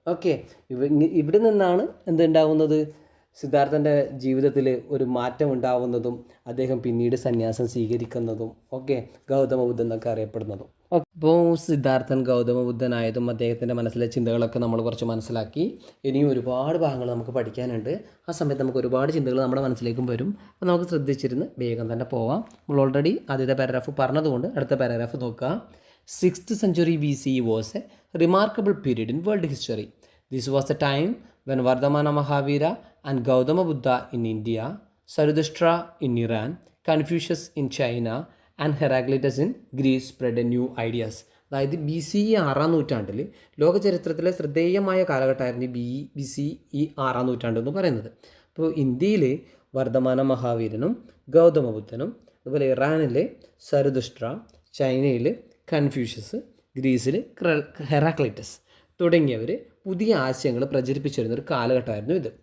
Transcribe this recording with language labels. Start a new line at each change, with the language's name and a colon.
Malayalam: Okay, ഇവിടെ നിന്നാണ് എന്തുണ്ടാവുന്നത്? സിദ്ധാർത്ഥൻ്റെ ജീവിതത്തിൽ ഒരു മാറ്റം ഉണ്ടാവുന്നതും അദ്ദേഹം പിന്നീട് സന്യാസം സ്വീകരിക്കുന്നതും ഒക്കെ ഗൗതമ ബുദ്ധൻ എന്നൊക്കെ അറിയപ്പെടുന്നതും. അപ്പോൾ സിദ്ധാർത്ഥൻ ഗൗതമ ബുദ്ധനായതും അദ്ദേഹത്തിൻ്റെ മനസ്സിലെ ചിന്തകളൊക്കെ നമ്മൾ കുറച്ച് മനസ്സിലാക്കി. ഇനിയും ഒരുപാട് ഭാഗങ്ങൾ നമുക്ക് പഠിക്കാനുണ്ട്. ആ സമയത്ത് നമുക്ക് ഒരുപാട് ചിന്തകൾ നമ്മുടെ മനസ്സിലേക്കും വരും. അപ്പോൾ നമുക്ക് ശ്രദ്ധിച്ചിരുന്ന് വേഗം തന്നെ പോവാം. നമ്മൾ ഓൾറെഡി ആദ്യത്തെ പാരഗ്രാഫ് പറഞ്ഞതുകൊണ്ട് അടുത്ത പാരഗ്രാഫ് നോക്കുക.
English: 6th century BCE was a remarkable period in world history. This was the time when Vardhamana Mahavira and Gautama Buddha in India, Zarathustra in Iran, Confucius in China, and Heraclitus in Greece spread a new ideas.
Malayalam: അതായത് B C E 6-ാം നൂറ്റാണ്ടിൽ ലോക ചരിത്രത്തിലെ ശ്രദ്ധേയമായ കാലഘട്ടമായിരുന്നു B C E 6-ാം നൂറ്റാണ്ട് എന്ന് പറയുന്നത്. അപ്പോൾ ഇന്ത്യയിൽ വർദ്ധമാന മഹാവീരനും ഗൗതമ ബുദ്ധനും, അതുപോലെ ഇറാനിൽ സരതുഷ്ട്ര, ചൈനയിൽ കൺഫ്യൂഷ്യസ്, ഗ്രീസിൽ ഹെറാക്ലൈറ്റസ് തുടങ്ങിയവർ പുതിയ ആശയങ്ങൾ പ്രചരിപ്പിച്ചിരുന്ന ഒരു കാലഘട്ടമായിരുന്നു ഇത്.